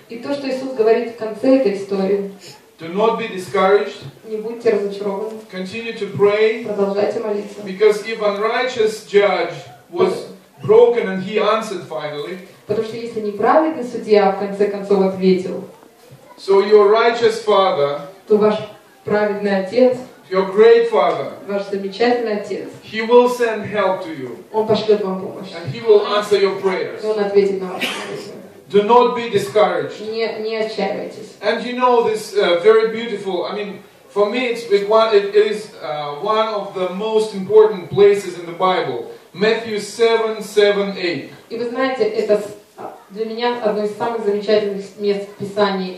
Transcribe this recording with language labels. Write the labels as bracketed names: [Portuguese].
[Russian] И то, что Иисус говорит в конце этой истории, [English] do not be discouraged, [Russian] не будьте разочарованы, [English] continue to pray, [Russian] продолжайте молиться. [English] because if unrighteous judge was broken and he answered finally, [Russian] Потому что если неправедный судья в конце концов ответил, [English] so your righteous father, [Russian] то ваш праведный отец, [English] your great father, [Russian] ваш замечательный отец, [English] he will send help to you [Russian] он пошлет вам помощь. [English] and he will answer your prayers. [Russian] И он ответит на ваши молитвы. [English] Do not be discouraged. [Russian] Не отчаивайтесь. [English] And you know this very beautiful, I mean, for me it is one of the most important places in the Bible. Matthew 7:8. [Russian] И вы знаете, это для меня одно из самых замечательных мест в Писании.